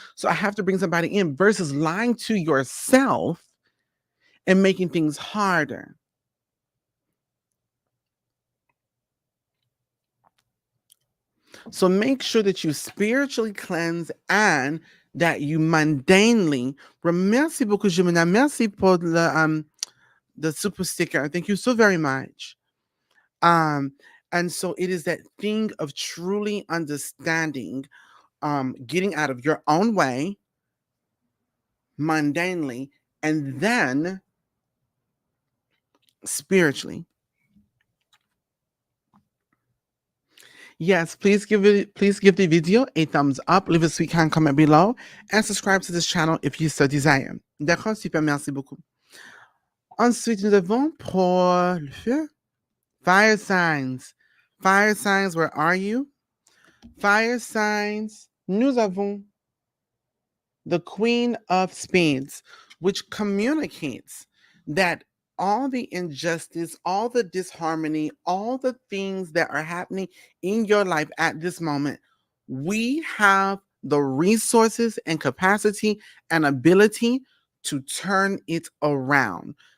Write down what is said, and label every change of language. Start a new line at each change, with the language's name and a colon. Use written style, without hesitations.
English: So I have to bring somebody in versus lying to yourself and making things harder. So make sure that you spiritually cleanse and that you mundanely.
French: Merci beaucoup, Jimena. Merci pour
English: the super sticker. Thank you so very much. And so it is that thing of truly understanding, getting out of your own way, mundanely, and then spiritually. Yes, please give the video a thumbs up, leave a sweet kind comment below, and subscribe to this channel if you so desire.
French: D'accord, super, merci beaucoup. Ensuite, nous avons pour le feu,
English: fire signs. Fire signs, where are you? Fire signs,
French: nous avons
English: the Queen of Spades, which communicates that all the injustice, all the disharmony, all the things that are happening in your life at this moment, we have the resources and capacity and ability to turn it around.